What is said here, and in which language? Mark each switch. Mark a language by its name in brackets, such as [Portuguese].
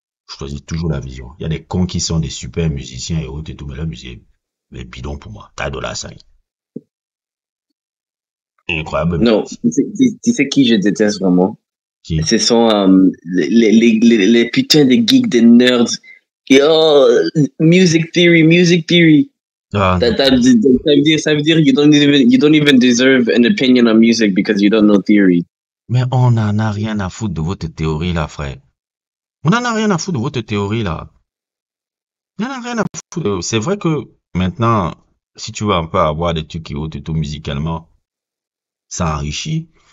[French] Je choisis toujours la vision. Il y a des cons qui sont des super musiciens et autres et tout, mais la musique est bidon pour moi. T'as de la saille. Incroyable. Non, tu sais qui je déteste vraiment? Qui? Ce sont les putains de geeks, de nerds. Et oh, music theory. Ah, non. Ça veut dire [English] you don't even deserve an opinion on music because you don't know theory. [French] Mais on n'en a rien à foutre de votre théorie là, frère. On n'en a rien à foutre de votre théorie là. On n'en a rien à foutre. C'est vrai que maintenant, si tu veux un peu avoir des trucs et autres et tout musicalement, ça enrichit.